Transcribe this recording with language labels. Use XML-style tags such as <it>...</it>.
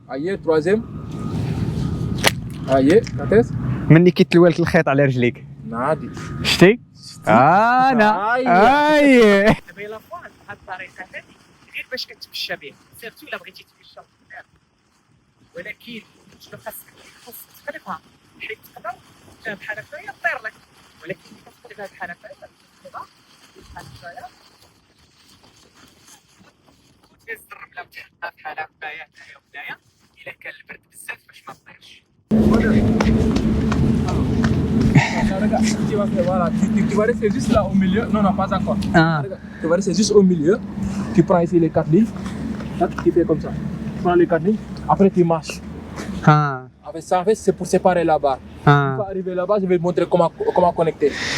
<fr>Aïe, troisième. Aïe, quand est-ce?</fr> <ar>مني كيتلوى لك الخيط على رجليك. نادي شتي انا اي دابا الا فوا هاد الطريقه هادي غير باش كتمشى به سيرتو الا بغيتي تمشى قدام، ولكن شنو خاصك تقلبها حيت تقدر بحال هكايا طير لك، ولكن كتقلبها بحال هكايا كتقلبها بحال هكايا وتهز الرمله وتحطها بحال هكايا هنايا وهنايا الا كان البرد بزاف باش ما تطيرش.</ar> <fr>Regarde, tu vas faire, voilà, tu vas rester juste là au milieu. Non, non, pas encore. Regarde, tu vas rester juste au milieu. Tu prends ici les 4 lignes. Là, tu fais comme ça. Tu prends les 4 lignes. Après, tu marches. Avec ça, en fait, c'est pour séparer la barre. Tu vas arriver là-bas, je vais te montrer comment connecter.</fr>